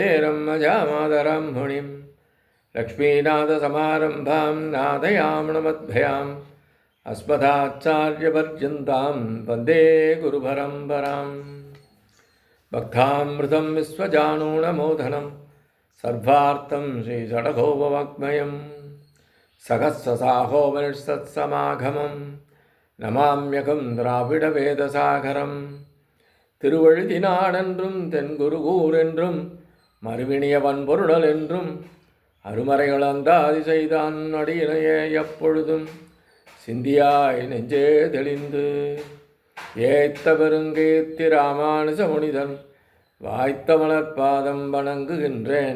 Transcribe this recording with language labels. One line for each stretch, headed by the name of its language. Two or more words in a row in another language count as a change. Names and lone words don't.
Sanskrit: रम्मजामादरं मुनिं लक्ष्मीनाथसमारम्भां नाथयामनमद्भयाम् अस्मदाचार्यपर्यन्तां वन्दे गुरुपरम्पराम् भक्तामृतं विश्वजानूनमोदनं सर्वार्थं श्रीषडगोपवाङ्मयं सहस्रसाहोपनिषत्समागमम् नमाम्यहम् द्राविड वेदसागरम्.
Tamil: திருவழுதினாடென்றும் தென்குருகூர் என்றும் மறுவினிய வன்பொருளல் என்றும் அருமறைகள் அந்தாதி செய்தான் அடியினையே எப்பொழுதும் சிந்தியாய் நெஞ்சே தெளிந்து ஏத்த பெருங்கீர்த்தி ராமானுஜ முனிதன் வாய்த்த மலர்பாதம் வணங்குகின்றேன்.